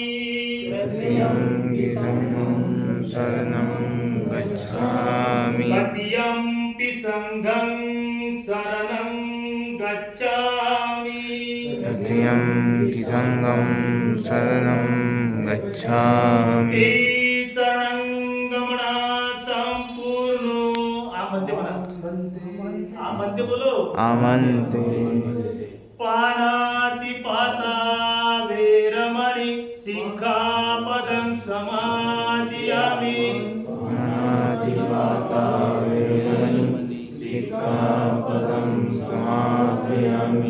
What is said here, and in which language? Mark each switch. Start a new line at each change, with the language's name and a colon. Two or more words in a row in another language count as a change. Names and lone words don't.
Pali: तृतीयंपि धम्मं शरणं गच्छामि, तृतीयंपि संघं शरणं गच्छामि, तृतीयंपि संघं शरणं गच्छामि, शरणं गमना संपूर्णो।
Hindi: आप म्हणते बोलो,
Pali: आमन्ते पाणातिपाता वेरमणि सिक्खापदं समादियामि, पाणातिपाता वेरमणि सिक्खापदं समादयामि,